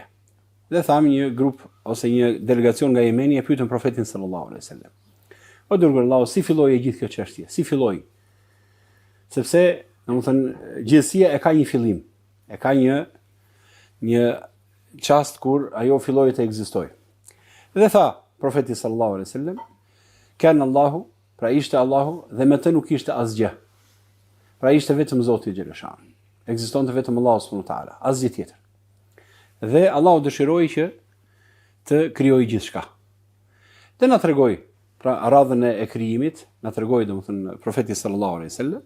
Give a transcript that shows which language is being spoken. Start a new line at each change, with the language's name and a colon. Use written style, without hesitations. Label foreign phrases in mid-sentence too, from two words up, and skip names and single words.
Albanian: Dhe thamë një grup ose një delegacion nga Jemeni e pyetën profetin
Arabic: صلى الله عليه وسلم:
Albanian: "O dërguar Allahu, si filloi e gjithë kjo çështje? Si filloi?" Sepse, domethënë, gjithësia e ka një fillim, e ka një çast kur ajo filloi të ekzistojë. Dhe tha profeti
Arabic: صلى الله عليه وسلم: "كان الله",
Albanian: pra ishte Allahu dhe me të nuk ishte asgjë. Pra ishte vetëm Zoti xheleshani. Ekzistonte vetëm Allahu
Arabic: سبحانه وتعالى,
Albanian: asgjë tjetër. Dhe Allahu dëshiroi që të krijojë gjithçka. Dhe na tregoi, pra radhën e krijimit, na tregoi domethënë profeti
Arabic: صلى الله عليه وسلم.